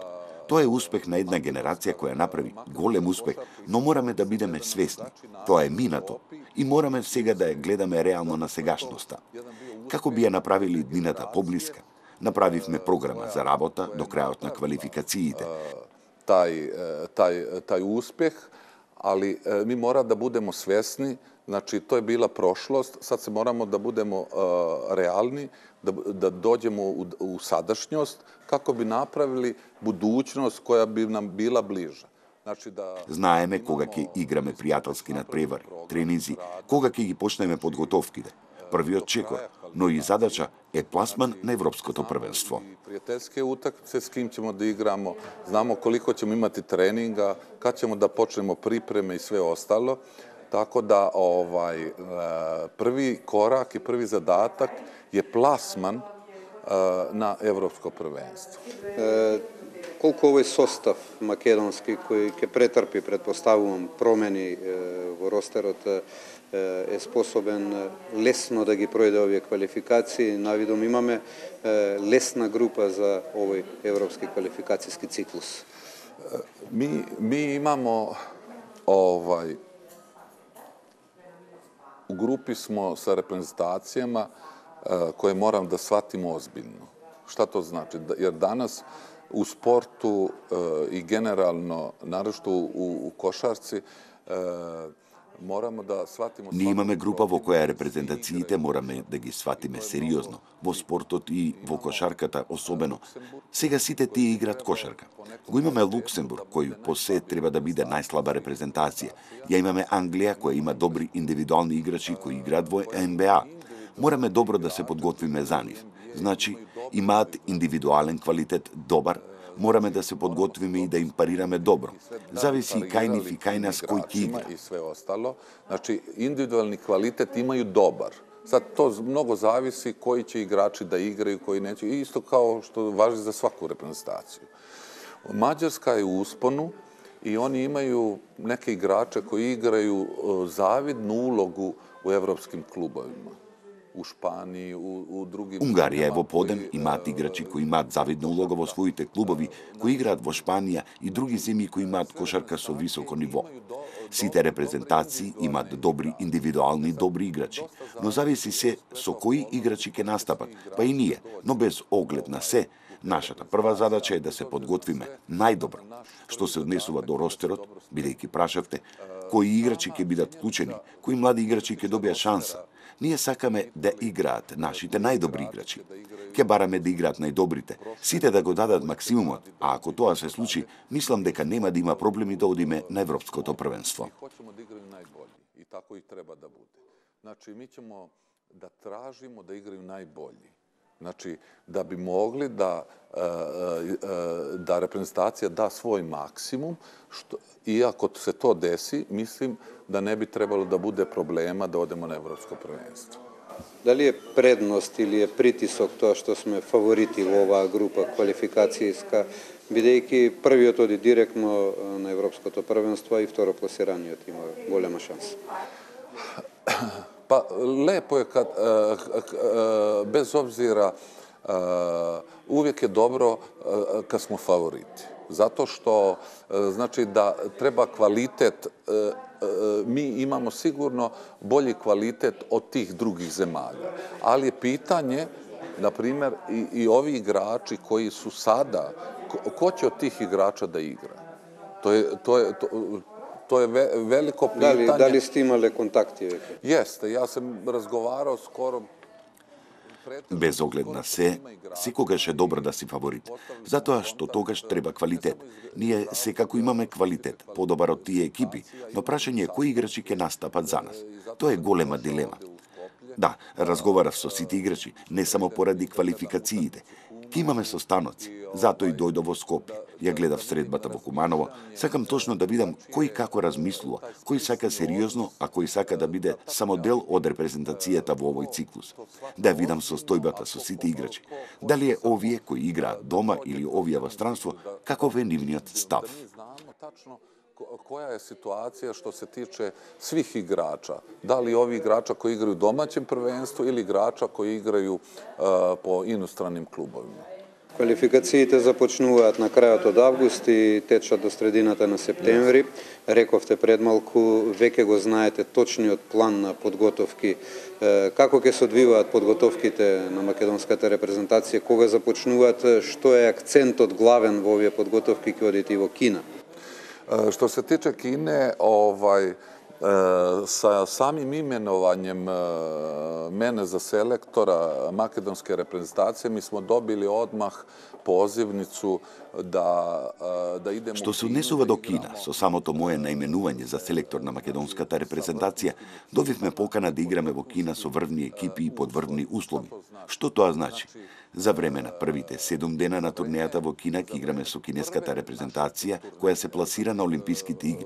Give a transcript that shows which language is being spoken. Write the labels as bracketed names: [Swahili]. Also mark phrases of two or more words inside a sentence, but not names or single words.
[Macedonian] Тоа е успех на една генерација која направи голем успех, но мораме да бидеме свесни. Тоа е минато и мораме сега да ја гледаме реално на сегашноста. Како би ја направили иднината поблиска? Направивме програма за работа до крајот на квалификациите. [Serbian] Taj uspeh, ali mi mora da budemo svesni, znači to je bila prošlost, sad se moramo da budemo realni, da dođemo u sadašnjost kako bi napravili budućnost koja bi nam bila bliža. [Macedonian] Знаеме кога ќе играме пријателски надпревари, тренизи, кога ќе ги почнеме подготовките. Првиот чекор, но и задача е пласман на Европското првенство. [Serbian] Пријателјске утакмице с ким ćemo da igramo, znamo koliko ćemo imati treninga, kad ćemo da počnemo pripreme i sve ostalo. Tako da prvi korak i prvi zadatak je plasman na Evropsko prvenstvo. [Macedonian] Колку овој состав македонски кој ќе претрпи, предпоставувам, промени во ростерот е способен лесно да ги пројде овие квалификации. Навидом имаме лесна група за овој европски квалификацијски циклус. [Serbian] Mi imamo u grupi smo sa reprezentacijama koje moram da shvatimo ozbiljno. Šta to znači? Jer danas u sportu i generalno, naročito u košarci, moramo da shvatimo... [Macedonian] Ние имаме група во која репрезентациите мораме да ги сватиме сериозно, во спортот и во кошарката особено. Сега сите тие играат кошарка. Го имаме Луксембург, кој по се треба да биде најслаба репрезентација. Ја имаме Англија, која има добри индивидуални играчи кои играат во НБА. Мораме добро да се подготвиме за нив. Значи, имаат индивидуален квалитет добар, мораме да се подготвиме и да им парираме добро. Зависи кај нив и кај нас кој ќе игра. [Serbian] И све остало. Значи, индивидуални квалитет имају добар. Sad, to mnogo zavisi koji će igrači da igraju, koji neće. Isto kao što važi za svaku reprezentaciju. Mađarska je u usponu i oni imaju neke igrače koji igraju zavidnu ulogu u evropskim klubovima. U Španiji, u drugim... [Macedonian] Унгарија е во подем, имаат играчи кои имаат завидна улога во своите клубови, кои играат во Шпанија и други земји кои имаат кошарка со високо ниво. Сите репрезентации имаат добри индивидуални добри играчи, но зависи се со кои играчи ќе настапат, па и ние, но без оглед на се, нашата прва задача е да се подготвиме најдобро. Што се однесува до ростерот, бидејќи прашавте, кои играчи ќе бидат вклучени, кои млади играчи ќе добијат шанса. Ние сакаме да играат нашите најдобри играчи. Ке бараме да играат најдобрите, сите да го дадат максимумот, а ако тоа се случи, мислам дека нема да има проблеми да одиме на Европското првенство. [Serbian] Hoćemo da igraju najbolji i tako i treba da bude. Znači, mi ćemo da tražimo da igraju najbolji. Znači, da bi mogli da reprezentacija da svoj maksimum, i ako se to desi, mislim da ne bi trebalo da bude problema da odemo na Evropsko prvenstvo. [Macedonian] Дали е предност или е притисок тоа што сме фаворити во оваа група квалификацијска, бидејќи првиот оди директно на Европското првенство и второ пласираниот има голема шанса? [Serbian] Pa lepo je kad, bez obzira, uvijek je dobro kad smo favoriti. Zato što znači da treba kvalitet, mi imamo sigurno bolji kvalitet od tih drugih zemalja. Ali je pitanje, na primjer, i ovi igrači koji su sada, ko će od tih igrača da igra? To je veliko pitanje. Da li ste imali kontakti? Jeste, ja sam razgovarao skoro [Macedonian] Без оглед на се, секогаш е добро да си фаворит. Затоа што тогаш треба квалитет. Ние секако имаме квалитет, подобар од тие екипи, но прашање е кои играчи ќе настапат за нас. Тоа е голема дилема. Да, разговарав со сите играчи, не само поради квалификациите. Ке имаме состаноци, затоа и дојдов во Скопје. Ја гледав средбата во Куманово, сакам точно да видам кој како размислува, кој сака сериозно, а кој сака да биде само дел од репрезентацијата во овој циклус. Да видам состојбата со сите играчи. Дали е овие кои играат дома или овие во странство, каков е нивниот став. [Serbian] Koja je situacija što se tiče svih igrača? Da li ovi igrača koji igraju u domaćem prvenstvu ili igrača koji igraju po inostranim klubovima? [Macedonian] Квалификациите започнуваат на крајот од август и течат до средината на септември. Рековте пред малку, веќе го знаете точниот план на подготовки. Како ќе се одвиваат подготовките на македонската репрезентација, кога започнуваат, што е акцентот главен во овие подготовки, ќе одите и во Кина? [Serbian] Što se tiče Kine, sa samim imenovanjem mene za selektora makedonske reprezentacije, mi smo dobili odmah pozivnicu da idemo... [Macedonian] Што се однесува до Кина, со самото мое наименување за селектор на македонската репрезентација, добивме покана да играме во Кина со врвни екипи и под врвни услови. Што тоа значи? За време на првите 7 дена на турнејата во Кина ќе играме со кинеската репрезентација која се пласира на Олимписките игри.